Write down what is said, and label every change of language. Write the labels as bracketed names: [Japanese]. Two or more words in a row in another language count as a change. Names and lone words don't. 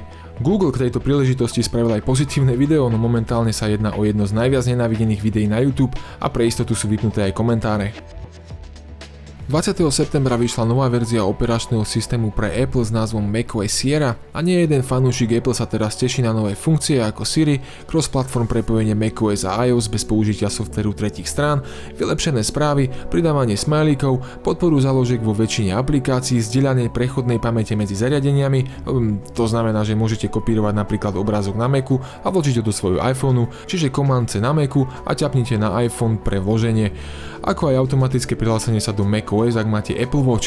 [Slovak] Google k tejto príležitosti spravil aj pozitívne video, no momentálne sa jedná o jedno z najviac nenávidených videí na YouTube a pre istotu sú vypnuté aj komentáre. 20. septembra vyšla nová verzia operačného systému pre Apple s názvom macOS Sierra a nie jeden fanúšik Apple sa teraz teší na nové funkcie ako Siri, cross-platform prepojenie macOS a iOS bez použitia softvéru tretích strán, vylepšené správy, pridávanie smajlíkov, podporu záložiek vo väčšine aplikácií, zdieľanie prechodnej pamäte medzi zariadeniami, to znamená, že môžete kopírovať napríklad obrázok na Macu a vložiť ho do svojho iPhoneu, čiže Command C na Macu a ťapnite na iPhone pre vloženie, ako aj automatické prihlásenie sa do macOS, ak máte Apple Watch.